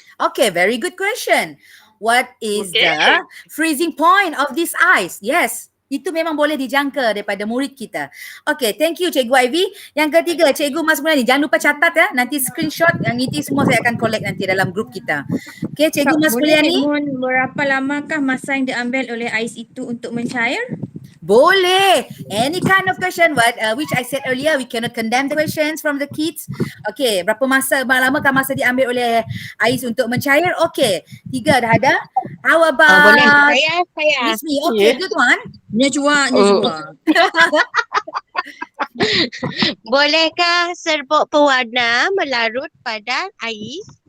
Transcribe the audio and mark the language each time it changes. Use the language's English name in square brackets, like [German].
[English] Okay, very good question. What is Okay. the freezing point of this ice? [Malay] Yes, itu memang boleh dijangka daripada murid kita. [English] Okay, thank you [Malay] Cikgu Ivy. Yang ketiga, Cikgu Mas Mulani. Jangan lupa catat ya, nanti screenshot yang ini semua saya akan collect nanti dalam grup kita. Okay, Cikgu Mas Mulani. Boleh berapa lamakah masa yang diambil oleh ais itu untuk mencair? Boleh. [English] Any kind of question, which I said earlier, we cannot condemn the questions from the kids. [Malay] Okay, berapa lamakah masa diambil oleh ais untuk mencair? [English] Okay, 3 [Malay] dah ada. [English] How about [Malay] Boleh. Saya. [English] Miss Me? Okay, good one. Nyejua. [Malay] Bolehkah serbuk pewarna melarut pada ais?